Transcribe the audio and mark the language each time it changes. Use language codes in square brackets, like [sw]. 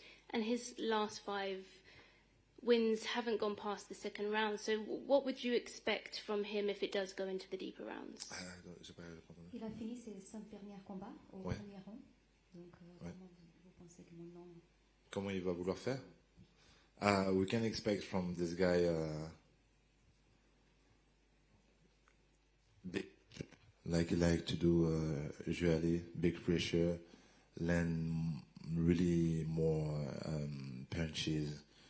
[en] And his last 5 wins haven't gone past the second round, so what would you expect from him if it does go into the deeper rounds? [fr] Il a fini ses 5 derniers combats au premier round. Donc, comment vous pensez que maintenant... Comment il va vouloir faire? [en] We can expect from this guy big, like he like to do usually, big pressure, land really more punches.